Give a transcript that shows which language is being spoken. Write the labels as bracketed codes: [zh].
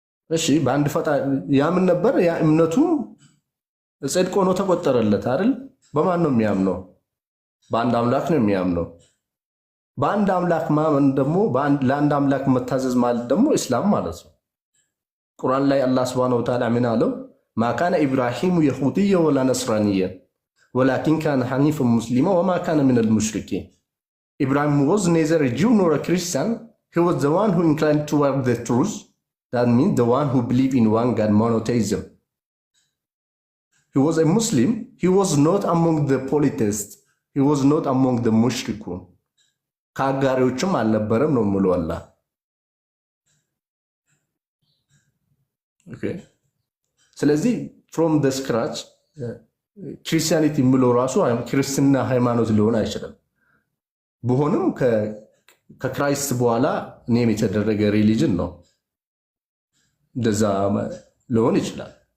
[am] እሺ በአንድ ፈጣሪ ያምን ነበር። ያ እምነቱ ጽድቅ ሆኖ ተቆጠረለት አይደል? በማን ነው የሚያምነው? በአንድ አምላክ ነው የሚያምነው። በአንድ አምላክ ማመን ደግሞ ለአንድ አምላክ መታዘዝ ማለት ደግሞ ኢስላም ማለት ነው። ቁርአን ላይ አላህ ሱብሃነሁ ወተዓላ ምን አለው? [ar] ما كان إبراهيم يهوديا ولا نصرانيا ولكن كان حنيفا مسلما وما كان من المشركين. [en] Ibrahim was neither a Jew nor a Christian. He was the one who inclined toward the truth. That means the one who believed in one God, monotheism. He was a Muslim. He was not among the polytheists. He was not among the mushrikun. [am] ከአጋሪዎችም አልነበረም ነው የምለው አላህ። ኦኬ ስለዚህ [en] ፍሮም ዘ ስክራች [am] ክርስቲያኒቲ የምለው ራሱ ክርስትና ሃይማኖት ሊሆን አይችልም። ቢሆንም ከክራይስት በኋላ ኔም የተደረገ ሪሊጅን ነው። እንደዛ ሊሆን ይችላል።